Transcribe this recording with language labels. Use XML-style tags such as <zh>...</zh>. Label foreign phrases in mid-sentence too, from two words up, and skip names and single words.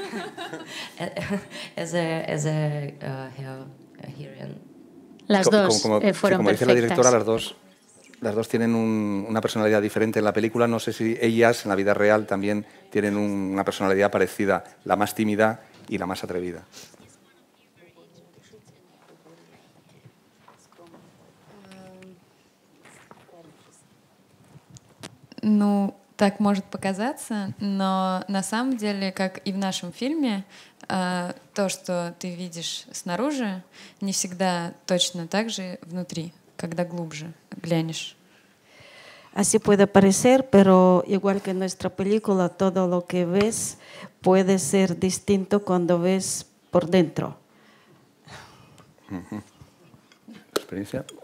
<es>Las dos fueron perfectas. Como dice la directora, las dos tienen una personalidad diferente en la película. No sé si ellas en la vida real también tienen una personalidad parecida, la más tímida y la más atrevida.</es> <ru>Ну, так может показаться, но на самом деле, как и в нашем фильме, то, что ты видишь снаружи, не всегда точно так же внутри, когда глубже глянешь.</ru> <es>Así puede parecer, pero igual que en nuestra película, todo lo que ves puede ser distinto cuando ves por dentro. ¿Experiencia?</es>